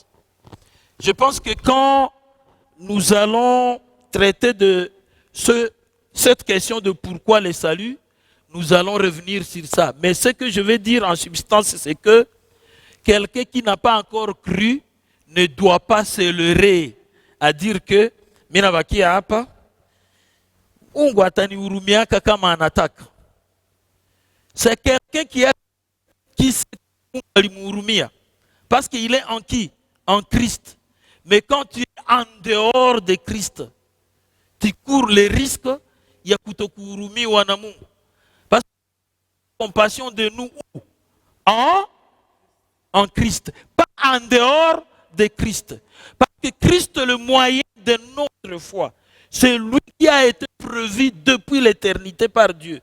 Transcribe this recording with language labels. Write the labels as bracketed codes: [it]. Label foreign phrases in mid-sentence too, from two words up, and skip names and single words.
[fr] Je pense que quand nous allons traiter de cette question de pourquoi le salut, nous allons revenir sur ça. Mais ce que je vais dire en substance, c'est que quelqu'un qui n'a pas encore cru ne doit pas se leurrer à dire que [sw] minabaki hapa Mungu atanihurumiaka kama anataka. [fr] C'est quelqu'un qui alimhurumia parce qu'il est en qui? En Christ. Mais quand tu es en dehors de Christ, tu cours le risque [sw] ya kutokuhurumiwa na Mungu. [fr] Parce que la compassion de nous en Christ, pas en dehors de Christ. Parce que Christ est le moyen de notre foi. C'est lui qui a été prévu depuis l'éternité par Dieu.